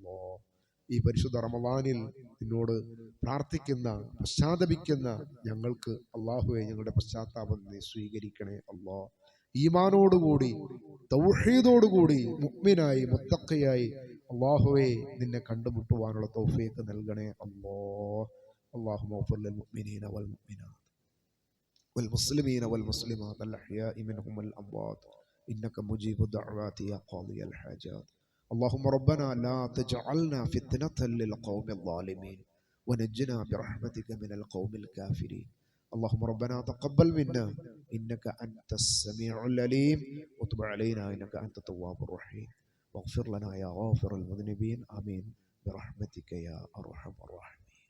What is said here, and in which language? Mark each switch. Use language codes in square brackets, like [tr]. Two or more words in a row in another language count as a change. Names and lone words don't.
[ml] ഈ പരിശുദ്ധ റമളാനിൽ നിന്നോട് പ്രാർത്ഥിക്കുന്ന പശ്ചാത്തപിക്കുന്ന ഞങ്ങൾക്ക് അള്ളാഹുവെ ഞങ്ങളുടെ പശ്ചാത്താപം നീ സ്വീകരിക്കണേ ഈമാനോടുകൂടി തൗഹീദോടുകൂടി മുഅ്മിനായി മുത്തഖിയായി അള്ളാഹുവെ നിന്നെ കണ്ടുമുട്ടുവാനുള്ള തൗഫീഖ് നൽകണേ [ar] اللهم اغفر للمؤمنين والمؤمنات والمسلمين والمسلمات الأحياء منهم والأموات إنك مجيب الدعوات يا قاضي الحاجات. اللهم ربنا لا تجعلنا فتنة للقوم الظالمين ونجنا برحمتك من القوم الكافرين. اللهم ربنا تقبل منا إنك أنت السميع العليم وتب علينا إنك أنت التواب الرحيم واغفر لنا يا غافر المذنبين آمين برحمتك يا أرحم الراحمين.